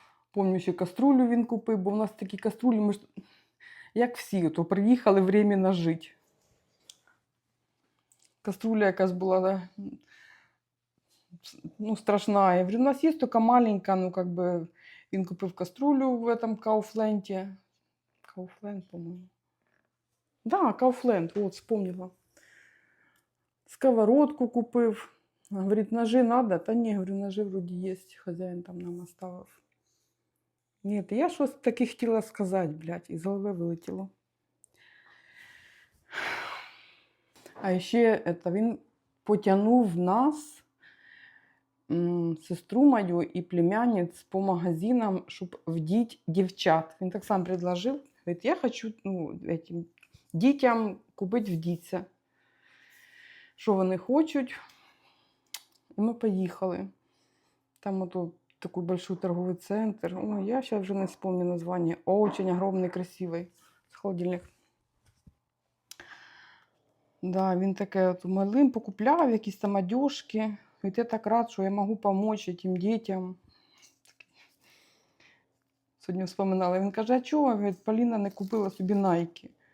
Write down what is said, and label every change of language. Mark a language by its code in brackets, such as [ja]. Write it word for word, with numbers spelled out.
[uk] Помню, ще каструлю він купив, бо в нас такі каструлі, ми ж як всі, то приїхали временно жити. Каструля якась була да, ну, страшна. Я говорю, у нас є тільки маленька, ну, как бы, він купив каструлю в этом Кауфленді. Кауфленд, по-моєму. Да, Кауфленд, от, вспомнила. Сковородку купив. Говорить, ножи надо? Та ні, говорю, ножи вроді є, хазяїн там нам оставив. Ні, я щось таке хотіла сказати, блядь, із голови вилетіло. А ще это, він потягнув нас, м, сестру мою і племянниць по магазинам, щоб вдіть дівчат. Він так сам предложив. Говорить, я хочу ну, этим, дітям купити вдіться. Що вони хочуть. І ми поїхали. [ru] Там ото такой большой торговый центр. Ой, я сейчас уже не вспомню название. Очень огромный, красивый. С холодильник. [uk] Да, він таке от малим покупляв якісь там одежки. Говорить, я так рад, що я можу допомогти тим дітям. Сьогодні вспоминала. Він каже, а чого? Говорить, Поліна не купила собі найки.